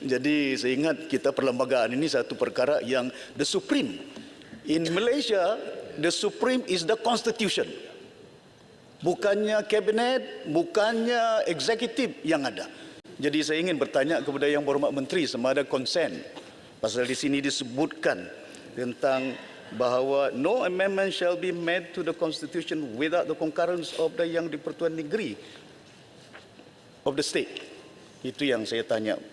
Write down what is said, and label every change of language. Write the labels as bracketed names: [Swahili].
[Malay] Jadi saya ingat kita perlembagaan ini satu perkara yang [English] the supreme. In Malaysia, the supreme is the constitution. [Malay] Bukannya kabinet, bukannya eksekutif yang ada. Jadi saya ingin bertanya kepada Yang Berhormat Menteri sama ada konsen. Pasal di sini disebutkan tentang bahawa [English] no amendment shall be made to the constitution without the concurrence of the Yang di-Pertuan Negeri of the state. [Malay] Itu yang saya tanya.